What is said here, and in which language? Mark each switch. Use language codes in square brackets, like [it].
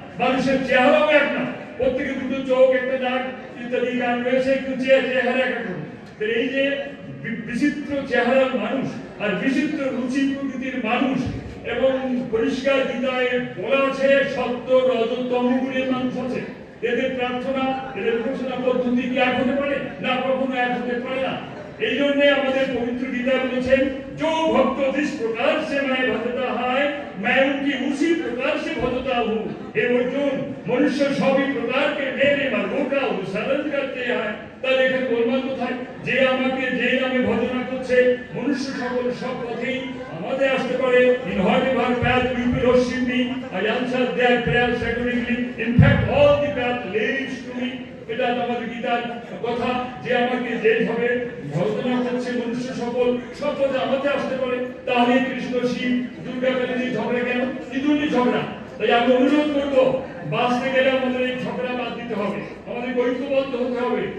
[bn] মানুষের চেহারাও এক না। প্রত্যেকে দুটো চোখ, একটা নাক ইত্যাদি গান রয়েছে, কিন্তু চেহারা এক এক। এই যে বিচিত্র চেহারার মানুষ আর বিচিত্র রুচি প্রকৃতির মানুষ, এবং পরিষ্কার গীতায় বলা আছে সত্য রজ তম গুণের মানুষ আছে। এদের প্রার্থনা, এদের ঘোষণা পদ্ধতি কি এক হতে পারে? না, কখনো এক হতে পারে না। এই জন্য আমাদের পবিত্র গীতা বলেছেন, [hi] जो भक्त जिस प्रकार से मैं भजता है मैं उनकी उसी प्रकार से भजता हूँ। हे अर्जुन, मनुष्य सभी प्रकार के मेरे मार्गों का अनुसरण करते हैं। [bn] তার এখানে বলবার কোথায় যে আমাকে যে নামে ভজনা করছে, মনুষ্য সকল সব পথেই আমাদের আসতে পারে। [en] In whatever path people worship me, I answer their prayers accordingly. In fact, all the path leads to me. [bn] এটা আমাদের গীতার কথা, যে আমাকে যেভাবে ভজনা করছে মনুষ্য সকল সব পথে আমাদের আসতে পারে। তাহলে কৃষ্ণ, শিব, দুর্গা কালী ঝগড়া কেন? কি জন্য ঝগড়া? তাই আমি অনুরোধ করবো, বাঁচতে গেলে আমাদের এই ঝগড়া বাদ দিতে হবে, আমাদের ঐক্যবদ্ধ হতে হবে।